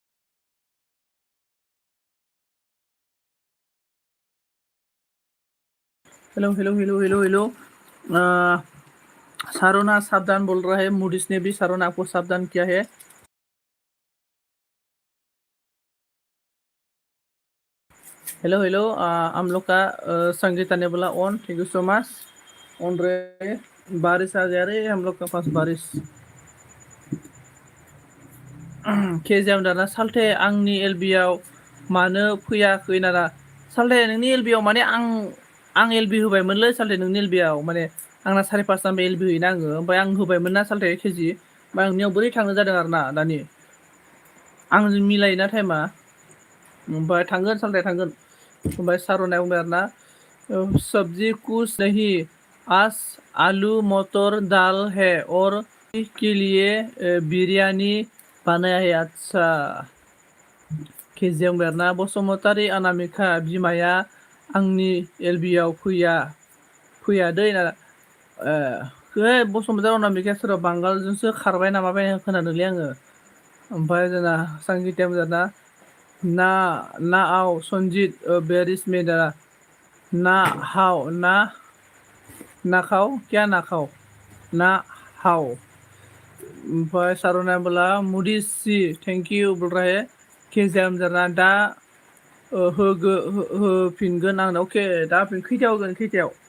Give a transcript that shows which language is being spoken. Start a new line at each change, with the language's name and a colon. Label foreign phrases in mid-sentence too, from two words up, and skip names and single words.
English: Hello hello hello hello hello.
Hindi: सारोना सावधान बोल रहा है। मूडिस ने भी सारोना आपको सावधान किया है।
English: Hello hello.
Hindi: हम लोग का संगीता ने बोला ऑन,
English: thank you so much.
Hindi: ऑन रहे। बारिश आ गया रे हम लोग के पास बारिश।
Bodo: केजियाव दाना साल्थे आंनि एलबियाव मानो फैयाखै नारा? साल्थे नोंनि एलबियाव माने आं एलबि होबायमोनलै साल्थे नोंनि एलबियाव। माने आंना 5:30 एलबि होयोना आङो, ओमफ्राय आं होबायमोन ना साल्थे केजि। ओमफ्राय आंनियाव बोरै थांनो जादों आरो ना दानि। आंजों मिलायोना टाइमा। ओमफ्राय थांगोन साल्थे थांगोन। ओमफ्राय सारनाया बुंबाय आरो ना
Hindi: सब्जी कुछ नहीं, आज आलू मटर दाल है और के लिए बिरयानी बनाया है।
Bodo: अच्छा केजियाव बेरना बसुमतारी अनामिका बिमाया आंनि एलबियाव फैया दै ना। बसुमतारी अनामिकाया सोरबा बांगालजोंसो खारबाय नामा बायना खोनादोंलै आङो। ओमफ्राय जोंना संगिताया बुंदों ना ना आओ सन्जित
English: where is Meda
Bodo: ना हाउ ना नाखाव
Hindi: क्या नाखाव
Bodo: ना हाउ।
Hindi: ओमफ्राय सारना बोला मुडिस सी
English: thank you
Hindi: बोल रहा है।
Bodo: केजियाम जाना दा होफिनगोन आंनो। अके दा खैथायाव होगोन खैथायाव?